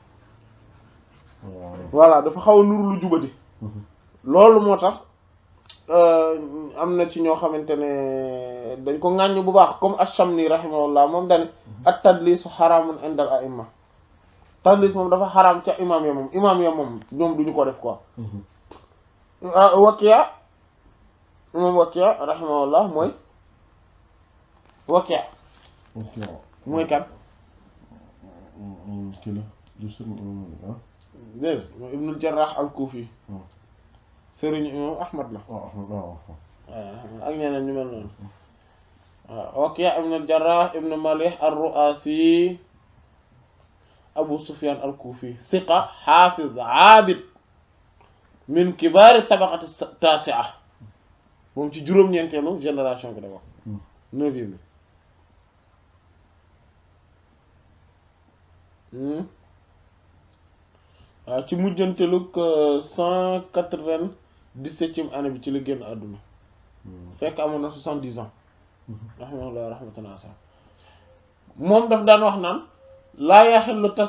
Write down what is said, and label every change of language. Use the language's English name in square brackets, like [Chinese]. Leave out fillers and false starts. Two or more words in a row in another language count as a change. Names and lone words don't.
[Wolof] voilà dafa xaw a nuru lu jubadi loolu moo tax am na ci ñoo xamante ne dañ ko ŋàññ bu baax comme Ash-Shamli rahimahullah moom dane [Arabic] التدليس حرام عند الأئمة [Wolof] tadlis moom dafa xaraam ca imam ya moom ñoom duñu ko def quoi Wakiya imam Wakiya rahimahullah mooy Wakiya mooy kan kii la du sëriñ imam dégg mooy Ibnul Jarrah al-Kufi sëriñ imam Ahmad la ak ñeneen ñu mel noonu waaw Wakiya ibn Jarrah ibn Malih ar-Ru'asi Abu Sufyan al-Kufi [Arabic] ثقة حافظ عابد من كبار الطبقة التاسعة [Wolof] moom ci juróom-ñeenteelu génération bi da wax 9e bi waaw ci mujjantelug 197e année bi ci la génn àdduna fekk amoon na 70 ans rahmatullah rahmatullah moom daf daan wax naan [Arabic] لا يحل